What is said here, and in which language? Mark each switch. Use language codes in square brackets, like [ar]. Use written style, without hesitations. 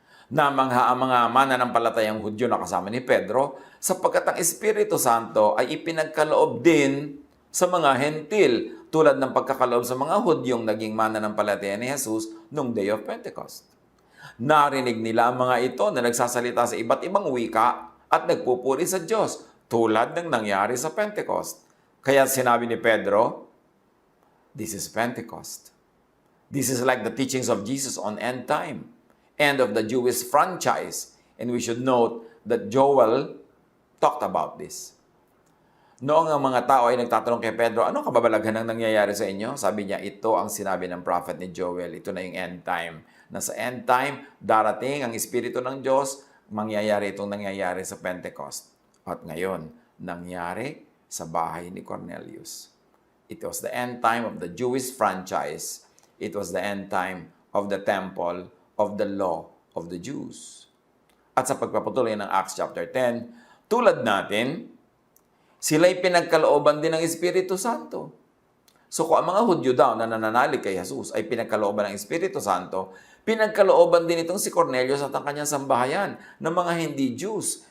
[tl] Namangha ang mga mananampalatayang Hudyo na kasama ni Pedro, sapagkat ang Espiritu Santo ay ipinagkaloob din sa mga Hentil, tulad ng pagkakaloob sa mga Hudyong naging mananampalataya ni Jesus noong Day of Pentecost. Narinig nila ang mga ito na nagsasalita sa iba't ibang wika at nagpupuri sa Diyos, tulad ng nangyari sa Pentecost. Kaya sinabi ni Pedro, [en] this is Pentecost. This is like the teachings of Jesus on end time, end of the Jewish franchise. And we should note that Joel talked about this. [tl] Noong ang mga tao ay nagtatanong kay Pedro, ano kababalaghan ang nangyayari sa inyo? Sabi niya, ito ang sinabi ng prophet ni Joel. Ito na yung end time. Na sa end time, darating ang Espiritu ng Diyos, mangyayari itong nangyayari sa Pentecost. At ngayon, nangyari sa bahay ni Cornelius. [en] It was the end time of the Jewish franchise. It was the end time of the temple, of the law, of the Jews. [tl] At sa pagpapatuloy ng Acts chapter 10, tulad natin, sila'y pinagkalooban din ng Espiritu Santo. So kung ang mga Hudyo daw na nananalig kay Jesus ay pinagkalooban ng Espiritu Santo, pinagkalooban din itong si Cornelius at ang kanyang sambahayan ng mga hindi Jews.